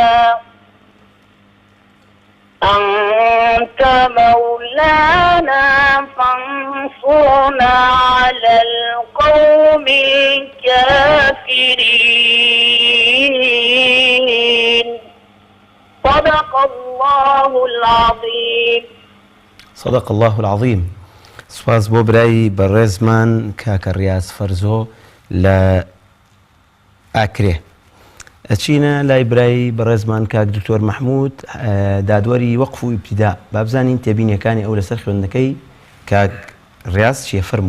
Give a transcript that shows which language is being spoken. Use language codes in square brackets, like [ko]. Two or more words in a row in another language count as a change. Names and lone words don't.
[ar] أنت مولانا فانصرنا على القوم الكافرين. صدق الله العظيم. صدق الله العظيم. [ckb] سپاس بۆ برای بەڕێزمان کاکە ڕیاز فەرزۆ لە ئاکرێ. ئەچینە لای برای بەڕێزمان کاک دکتۆر مەحموود دادوەری وەقف و ئیبتیدا با بزانین تێبینیەکانی ئەو لەسەر خوێندنەکەی کاک ڕیاز چیە فەرموو.